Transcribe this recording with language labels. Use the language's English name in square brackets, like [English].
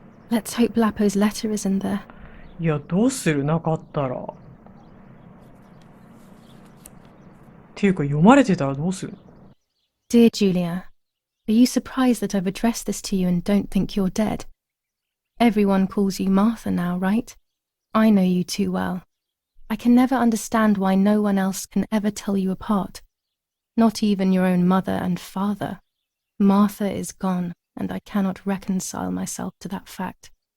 [English] Let's hope Lapo's letter is in there. [Japanese] いや、どうするなかったら。っていうか、読まれてたらどうするの？ [English] Dear Julia, are you surprised that I've addressed this to you and don't think you're dead? Everyone calls you Martha now, right? I know you too well. I can never understand why no one else can ever tell you apart. Not even your own mother and father. Martha is gone, and I cannot reconcile myself to that fact.